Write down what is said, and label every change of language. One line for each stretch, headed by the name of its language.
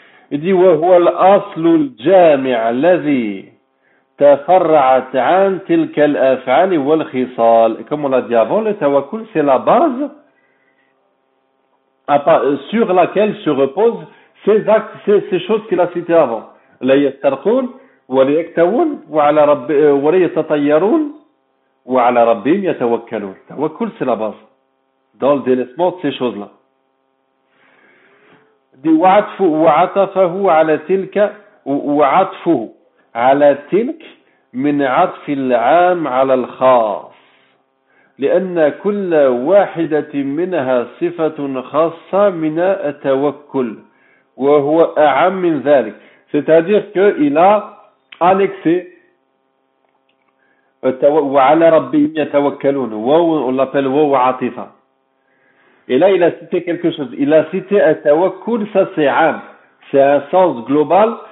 French: Il dit,
Arabic: wa huwa al-aslu al-jami' alladhi تفرعت عن تلك الأفعال والخصال.
French: Et comme on l'a dit avant, le tawakkul, c'est la base sur laquelle se reposent ces actes, ces choses qu'il a citées avant.
Arabic: لا يسترقون ولا يكتوون وعلى رب ولا يتطيرون وعلى ربهم يتوكلون.
French: Tawakkul, c'est la base dans le délaissement de ces choses-là.
Arabic: دي وعطفه على تلك وعطفه على تلك من عطف العام على الخاص لأن كل واحدة منها صفة خاصة من التوكل وهو أعم من ذلك.
French: C'est-à-dire qu'il a annexé
Arabic: وعلى ربهم يتوكلون.
French: On l'appelle
Arabic: وهو عطفة.
French: Et là, il a cité quelque chose. Il a cité un tawakkul, ça c'est عام. C'est un sens global.